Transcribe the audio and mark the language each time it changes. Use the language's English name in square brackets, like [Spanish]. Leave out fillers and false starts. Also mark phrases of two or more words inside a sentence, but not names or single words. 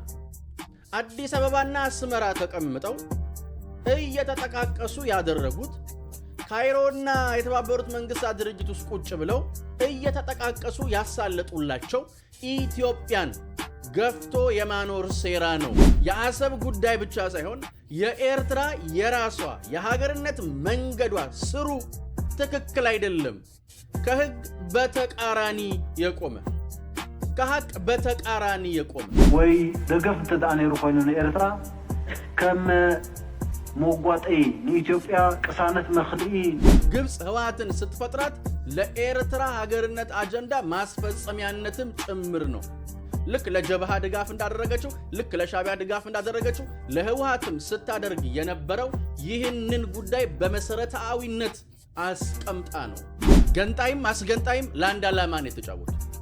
[Amharic] አዲስ አበባና አስመራ ተቀምጠው እየተጠቃቀሱ ያደረጉት ካይሮና የተባበሩት መንግስታት ድርጅት ውስጥ ቁጭ ብለው እየተጠቃቀሱ ያሳለጡላቸው ኢትዮጵያን ገፍቶ የማኖር ሴራ ነው። የአሰብ ጉዳይ ብቻ ሳይሆን የኤርትራ የራሷ የሀገርነት መንገዷ ስሩ ትክክል አይደለም። ከህግ በተቃራኒ የቆመ ከሀቅ በተቃራኒ የቆመ [Tigrinya] ወይ ደገፍ ተዳነሩ ኮይኑ ኤርትራ ከም ሞጓጤ ለኢትዮጵያ ቅሳነት መኽልኢ [Amharic] ግብጽ ህወሓትን ስትፈጥራት ለኤርትራ ሀገርነት አጀንዳ ማስፈጸሚያነትም ጭምር ነው። ልክ ለጀብሃ ድጋፍ እንዳደረገችው ልክ ለሻቢያ ድጋፍ እንዳደረገችው ለህወሓትም ስታደርግ የነበረው ይህንን ጉዳይ በመሰረታዊነት አስቀምጣ ነው። ገንጣይም አስገንጣይም ለአንድ ዓላማ ነው የተጫወቱት።